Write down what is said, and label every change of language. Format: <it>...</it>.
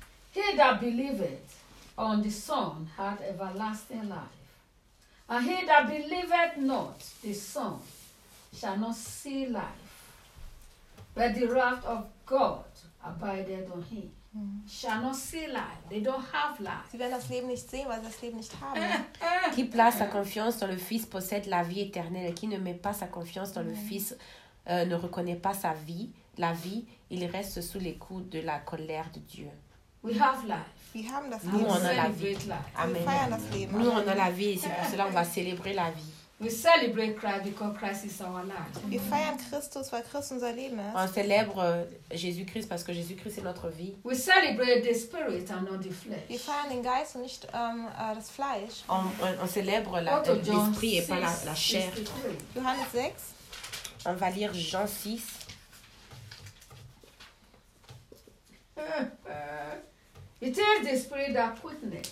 <en>he that believeth on the Son hath everlasting life. And he that believeth not the Son shall not see life. But the wrath of God abideth on him. Shall not see life. They don't have life.</en> <de>Sie werden das Leben nicht sehen, weil sie das Leben nicht haben.</de> <fr>Qui place sa confiance dans le Fils possède la vie éternelle. Qui ne met pas sa confiance dans le Fils ne reconnaît pas sa vie. La vie, il reste sous les coups de la colère de Dieu.</fr> <en>We have life.</en> <de>Wir haben das</de> <fr>Nous,</fr> <de>Leben.</de> <fr>On a la vie.</fr> <de>Amen. Wir feiern das Leben.</de> <fr>Nous, on a la vie. C'est pour cela qu'on va célébrer la vie.</fr> <en>We celebrate Christ because Christ is our life.</en> <de>Wir feiern Christus, weil Christ unser Leben ist.</de> <fr>On célèbre Jésus-Christ parce que Jésus-Christ est notre vie.</fr> <en>We celebrate the spirit and not the flesh.</en> <de>Wir feiern den Geist und nicht das Fleisch.</de> <fr>On célèbre l'esprit et pas la chair.</fr> <de>Johannes 6.</de> <fr>On va lire Jean 6.</fr> <en>It is the spirit that quickens.</en>